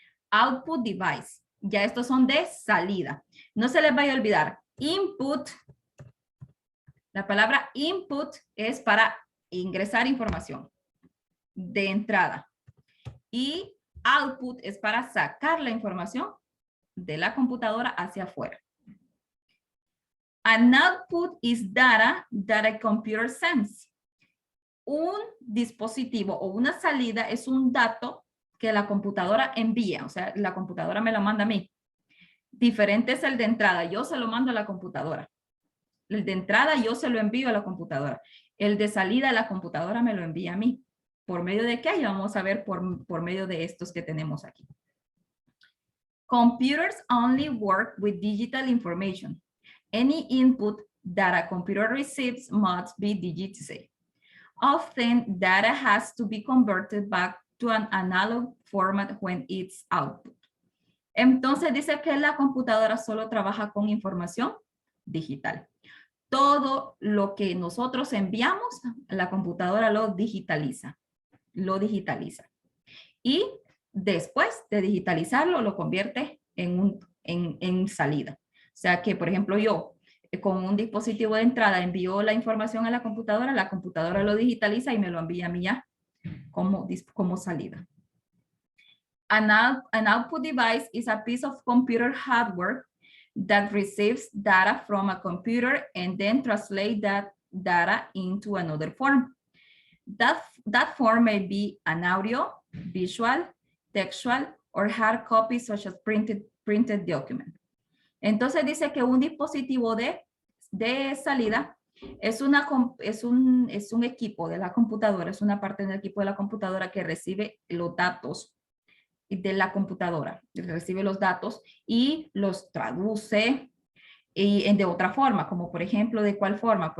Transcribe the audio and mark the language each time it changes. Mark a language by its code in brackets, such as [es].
[es] output device. Ya estos son de salida. No se les vaya a olvidar. Input. La palabra input es para ingresar información de entrada. Y output es para sacar la información de la computadora hacia afuera. [en] An output is data that a computer sends. [es] Un dispositivo o una salida es un dato que la computadora envía. O sea, la computadora me lo manda a mí. Diferente es el de entrada. Yo se lo mando a la computadora. El de entrada yo se lo envío a la computadora. El de salida la computadora me lo envía a mí. ¿Por medio de qué? Ya vamos a ver por medio de estos que tenemos aquí. [en] Computers only work with digital information. Any input that a computer receives must be digitized. Often, data has to be converted back to an analog format when it's output. [es] Entonces dice que la computadora solo trabaja con información digital. Todo lo que nosotros enviamos, la computadora lo digitaliza. Y después de digitalizarlo, lo convierte en salida. O sea que, por ejemplo, yo con un dispositivo de entrada envío la información a la computadora lo digitaliza y me lo envía a mí ya como salida. [en] An output device is a piece of computer hardware that receives data from a computer and then translates that data into another form. That form may be an audio, visual, textual, or hard copy such as printed document. [es] Entonces dice que un dispositivo de salida es un equipo de la computadora, es una parte del equipo de la computadora que recibe los datos de la computadora, recibe los datos y los traduce de otra forma, como por ejemplo, ¿de cuál forma?